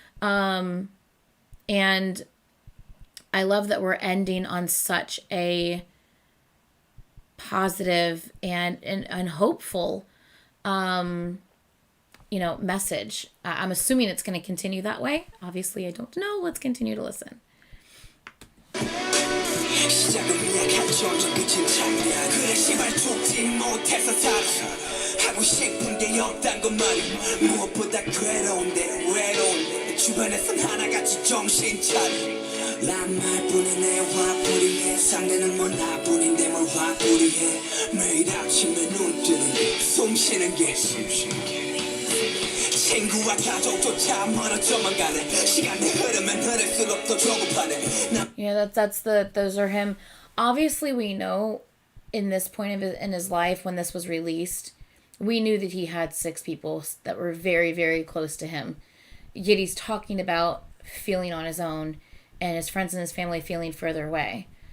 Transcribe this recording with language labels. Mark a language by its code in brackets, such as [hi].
[en] And I love that we're ending on such a positive and hopeful, you know, message. I'm assuming it's going to continue that way. Obviously, I don't know. Let's continue to listen. [ko] 시작은 약한 점점 그친 창이야 그래 시발 죽지 못해서 살아 하고 싶은 게 없단 건 말이야 무엇보다 외로운데 주변에선 하나같이 정신 차려 난 말뿐인 내 화풀이해 상대는 뭐 나뿐인데 뭘 화풀이해 매일 아침에 눈 뜨는 게 숨 쉬는 게 친구와 가족조차 멀어져만 가네 시간이 흐르면 흐를수록 더 조급하네 [en] Yeah, those are him. Obviously, we know in this point in his life, when this was released, we knew that he had 6 people that were very, very close to him. Yet he's talking about feeling on his own, and his friends and his family feeling further away.